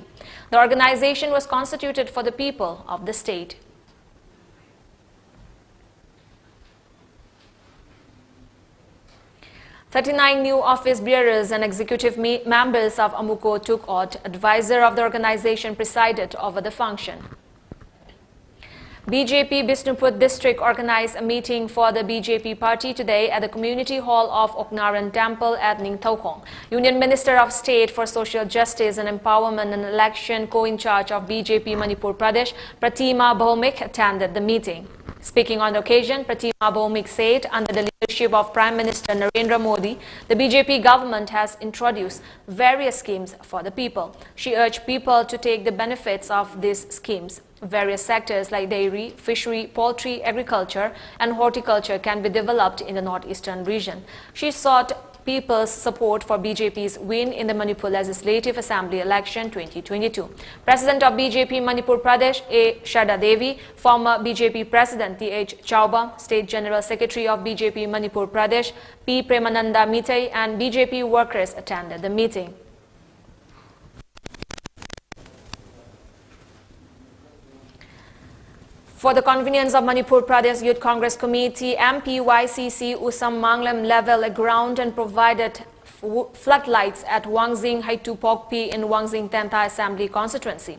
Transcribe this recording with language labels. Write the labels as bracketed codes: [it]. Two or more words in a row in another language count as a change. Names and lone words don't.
[en] The organization was constituted for the people of the state. 39 new office bearers and executive members of AMUCO took oath. Advisor of the organization presided over the function. BJP Bishnupur district organized a meeting for the BJP party today at the community hall of Oknaran Temple at Ningthaukhong. Union Minister of State for Social Justice and Empowerment and Election co-in-charge of BJP Manipur Pradesh, Pratima Bhaumik, attended the meeting. Speaking on the occasion, Pratima Bhaumik said under the leadership of Prime Minister Narendra Modi, the BJP government has introduced various schemes for the people. She urged people to take the benefits of these schemes. Various sectors like dairy, fishery, poultry, agriculture and horticulture can be developed in the northeastern region. She sought people's support for BJP's win in the Manipur Legislative Assembly election 2022. President of BJP Manipur Pradesh, A. Sharda Devi, former BJP President T.H. Chauba, State General Secretary of BJP Manipur Pradesh, P. Premananda Mitei, and BJP workers attended the meeting. For the convenience of Manipur Pradesh Youth Congress Committee, MPYCC Usam Manglam leveled a ground and provided floodlights at Wangzing Haitu Pokpi in Wangzing Tenta Assembly constituency.